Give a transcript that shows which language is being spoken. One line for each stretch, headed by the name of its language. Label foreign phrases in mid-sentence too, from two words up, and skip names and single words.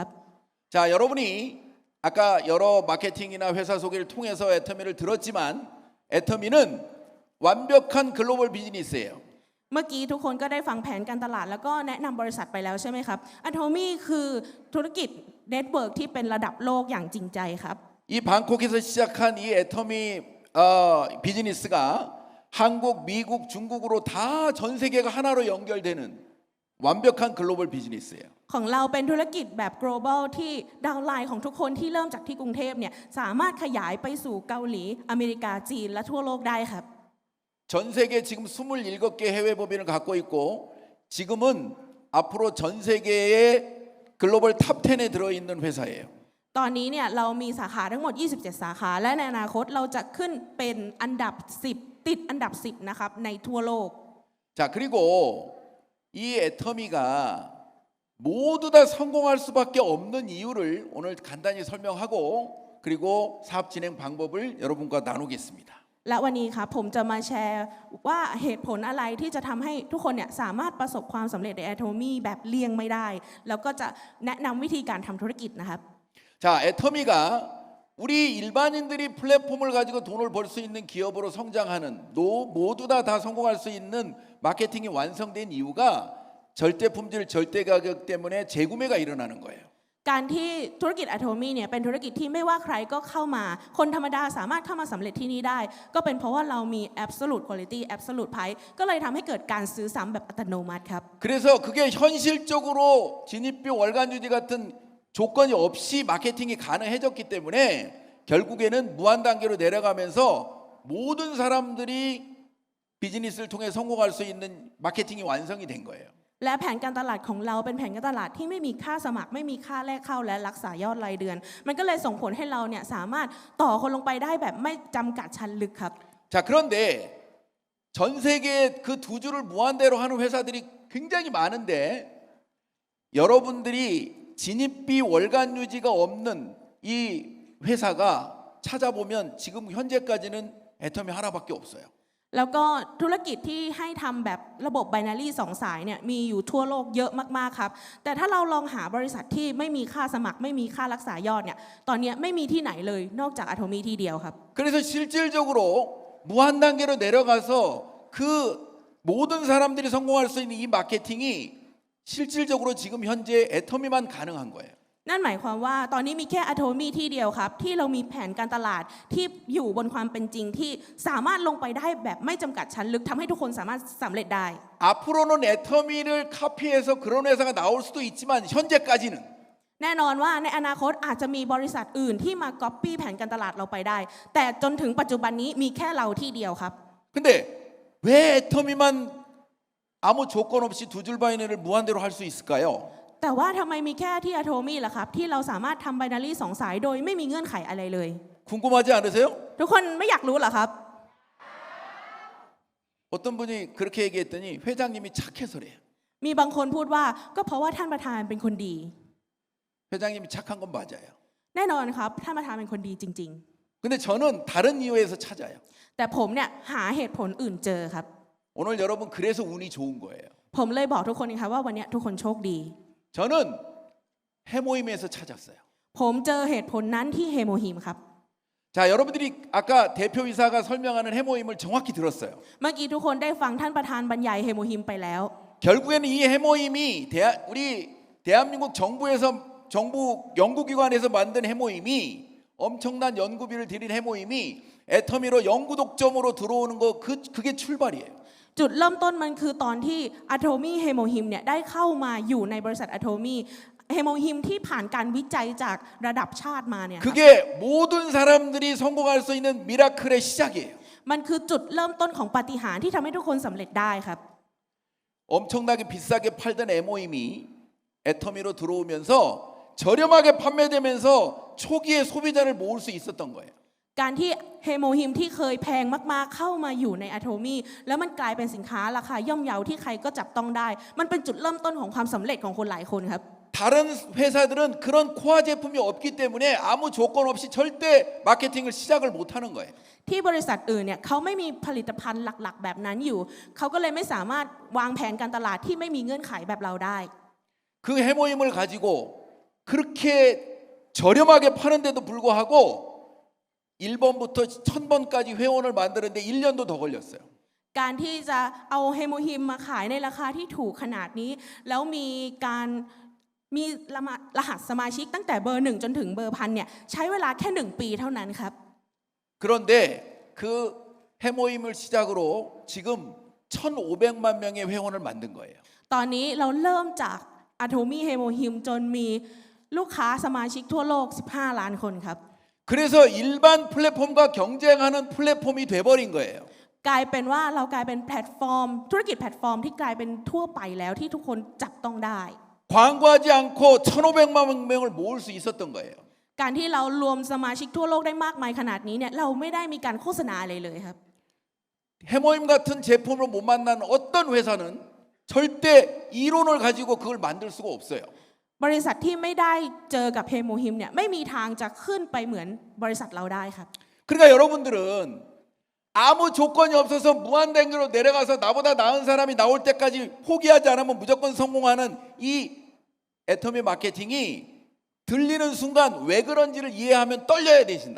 Korean: 자, 여러분이 아까 여러 마케팅이나 회사 소개를 통해서 애터미를 들었지만 애터미는 완벽한 글로벌 비즈니스예요.
Thai: เมื่อกี้ทุกคนก็ได้ฟังแผนการตลาดแล้วก็แนะนำบริษัทไปแล้วใช่ไหมครับอะโทมี่คือธุรกิจเน็ตเวิร์กที่เป็นระดับโลกอย่างจริงใจครับ
Korean: 이 방콕에서 시작한 이 애터미 비즈니스가 한국, 미국, 중국으로 다 전 세계가 하나로 연결되는 완벽한 글로벌 비즈니스예요.
Thai: ของเราเป็นธุรกิจแบบ global ที่ดาวน์ไลน์ของทุกคนที่เริ่มจากที่กรุงเทพเนี่ยสามารถขยายไปสู่เกาหลีอเมริกาจีนและทั่วโลกได้ครับ
Korean: 전 세계 지금 27개 해외 법인을 갖고 있고 지금은 앞으로 전 세계의 글로벌 탑 10에 들어있는 회사예요.
Thai: ตอนนี้เนี่ยเรามีสาขาทั้งหมด 27 สาขาและในอนาคตเราจะขึ้นเป็นอันดับ 10 ติดอันดับ 10 นะครับในทั่วโลก
Korean: 자, 그리고 이 애터미가 모두 다 성공할 수밖에 없는 이유를 오늘 간단히 설명하고 그리고 사업 진행 방법을 여러분과 나누겠습니다.
Thai: และวันนี้ครับผมจะมาแชร์ว่าเหตุผลอะไรที่จะทำให้ทุกคนเนี่ยสามารถประสบความสำเร็จในอะโทมี่แบบเลี่ยงไม่ได้ แล้วก็จะแนะนำวิธีการทำธุรกิจนะครับ
Korean: 자, 애터미가 우리 일반인들이 플랫폼을 가지고 돈을 벌 수 있는 기업으로 성장하는 모두 다 성공할 수 있는 마케팅이 완성된 이유가 절대 품질, 절대 가격 때문에 재구매가 일어나는 거예요.
Thai: การที่ธุรกิจอะโทมี่เนี่ยเป็นธุรกิจที่ไม่ว่าใครก็เข้ามาคนธรรมดาสามารถเข้ามาสำเร็จที่นี่ได้ ก็เป็นเพราะว่าเรามี
English: absolute quality absolute price
Thai: ก็เลยทำให้เกิดการซื้อซ้ำแบบอัตโนมัติครับ
Korean: 그래서 그게 현실적으로 진입비 월간 유지 같은 조건이 없이 마케팅이 가능해졌기 때문에 결국에는 무한 단계로 내려가면서 모든 사람들이 비즈니스를 통해 성공할 수 있는 마케팅이 완성이 된 거예요.
Thai: และแผนการตลาดของเราเป็นแผนการตลาดที่ไม่มีค่าสมัครไม่มีค่าแลกเข้าและรักษายอดรายเดือน มันก็เลยส่งผลให้เราเนี่ยสามารถต่อคนลงไปได้แบบไม่จำกัดชั้นลึกครับ
Korean: 자, 그런데 전 세계에 그 두 줄을 무한대로 하는 회사들이 굉장히 많은데 여러분들이 진입비 월간 유지가 없는 이 회사가 찾아보면 지금 현재까지는 애터미 하나밖에 없어요.
Thai: แล้วก็ธุรกิจที่ให้ทำแบบระบบ binary 2 สายเนี่ยมีอยู่ทั่วโลกเยอะมากๆครับแต่ถ้าเราลองหาบริษัทที่ไม่มีค่าสมัครไม่มีค่ารักษายอดเนี่ยตอนนี้ไม่มีที่ไหนเลยนอกจากอะโทมี่ที่เดียวครับ
Korean: 그래서 실질적으로 무한 단계로 내려가서 그 모든 사람들이 성공할 수 있는 이 마케팅이 실질적으로 지금 현재 애터미만 가능한 거예요.
Thai: นั่นหมายความว่าตอนนี้มีแค่ Atomy ที่เดียวครับที่เรามีแผนการตลาดที่อยู่บนความเป็นจริงที่สามารถลงไปได้แบบไม่จำกัดชั้นลึกทำให้ทุกคนสามารถสำเร็จได้
Korean: 앞으로는 애터미를 카피해서 그런 회사가 나올 수도 있지만 현재까지는
Thai: แน่นอนว่าในอนาคตอาจจะมีบริษัทอื่นที่มาก๊อปปี้แผนการตลาดเราไปได้ แต่จนถึงปัจจุบันนี้มีแค่เราที่เดียวครับ
Korean: 근데 왜 애터미만 아무 조건 없이 두 줄 바이너리를 무한대로 할 수 있을까요?
Thai: แต่ว่าทำไมมีแค่ที่ Atomy ล่ะครับที่เราสามารถทำ binary 2 สายโดยไม่มีเงื่อนไขอะไรเลย
Korean: 궁금하지 않으세요?
Thai: ทุกคนไม่อยากรู้เหรอครับ
Korean: 어떤 분이 그렇게 얘기했더니 회장님이 착해서래요.
Thai: มีบางคนพูดว่าก็เพราะว่าท่านประธานเป็นคนดี
Korean: 회장님이 착한 건 맞아요.
Thai: แน่นอนครับท่านประธานเป็นคนดีจริง
Korean: 근데 저는 다른 이유에서 찾아요.
Thai: ๆ แต่ผมเนี่ยหาเหตุผลอื่นเจอครับ
Korean: 오늘 여러분 그래서 운이 좋은 거예요.
Thai: ผมเลยบอกทุกคนนะครับว่าวันนี้ทุกคนโชคดี
Korean: 저는 해모임에서 찾았어요.
Thai: ผมเจอเหตุผลนั้นที่เฮโมฮิมครับ
Korean: 자, 여러분들이 아까 대표이사가 설명하는 해모임을 정확히 들었어요.
Thai: เมื่อกี้ทุกคนได้ฟังท่านประธานบรรยายเฮโมฮิมไปแล้ว
Korean: 결국에는 이 해모임이 우리 대한민국 정부 연구기관에서 만든 해모임이 엄청난 연구비를 들인 해모임이 애터미로 연구 독점으로 들어오는 거 그게 출발이에요.
Thai: จุดเริ่มต้นมันคือตอนที่ Atomy เฮโมฮิมเนี่ยได้เข้ามาอยู่ในบริษัท Atomy เฮโมฮิมที่ผ่านการวิจัยจากระดับชาติมาเนี่ยครับ
Korean: 그게 모든 사람들이 성공할 수 있는 미라클의 시작이에요.
Thai: มันคือจุดเริ่มต้นของปาฏิหาริย์ที่ทำให้ทุกคนสำเร็จได้ครับ
Korean: 엄청나게 비싸게 팔던 MO임이 애터미로 들어오면서 저렴하게 판매되면서 초기에 소비자를 모을 수 있었던 거예요.
Thai: การที่เฮโมฮิมที่เคยแพงมากๆเข้ามาอยู่ใน Atomy แล้วมันกลายเป็นสินค้าราคาย่อมเยาที่ใครก็จับต้องได้ มันเป็นจุดเริ่มต้นของความสำเร็จของคนหลายคนครับ
Korean: 다른 회사들은 그런 코어 제품이 없기 때문에 아무 조건 없이 절대 마케팅을 시작을 못 하는 거예요.
Thai: ที่บริษัทอื่นเนี่ยเขาไม่มีผลิตภัณฑ์หลักๆแบบนั้นอยู่เขาก็เลยไม่สามารถวางแผนการตลาดที่ไม่มีเงื่อนไขแบบเราได้
Korean: 그 해모임을 가지고 그렇게 저렴하게 파는데도 불구하고 1번부터 1000번까지 회원을 만드는데 1년도 더 걸렸어요.
Thai: การที่จะเอาเฮโมฮิมมาขายในราคาที่ถูกขนาดนี้แล้วมีรหัสสมาชิกตั้งแต่เบอร์1จนถึงเบอร์ 1,000 เนี่ยใช้เวลาแค่1 ปีเท่านั้นครับ
Korean: 그런데 그 해모임을 시작으로 지금 1,500만 명의 회원을 만든 거예요.
Thai: ตอนนี้เราเริ่มจาก Atomy เฮโมฮิมจนมีลูกค้าสมาชิกทั่วโลก15 ล้านคนครับ
Korean: 그래서 일반 플랫폼과 경쟁하는 플랫폼이 돼버린 거예요.
Thai: กลายเป็นว่าเรากลายเป็นแพลตฟอร์มธุรกิจแพลตฟอร์มที่กลายเป็นทั่วไปแล้วที่ทุกคนจับต้องได้
Korean: 광고하지 않고 1,500만 명을 모을 수 있었던 거예요.
Thai: การที่เรารวมสมาชิกทั่วโลกได้มากมายขนาดนี้เนี่ยเราไม่ได้มีการโฆษณาอะไรเลยครับ
Korean: 해모임 같은 제품을 못 만난 어떤 회사는 절대 이론을 가지고 그걸 만들 수가 없어요.
Thai: บริษัทที่ไม่ได้เจอกับเฮโมฮิมเนี่ยไม่มีทางจะขึ้นไปเหมือนบริษัทเราได้ครับ
Korean: 그러니까 여러분들은 아무 조건이 없어서 무한단계로 내려가서 나보다 나은 사람이 나올 때까지 포기하지 않으면 무조건 성공하는 이 애터미 마케팅이 들리는 순간 왜 그런지를 이해하면 떨려야 되신다고.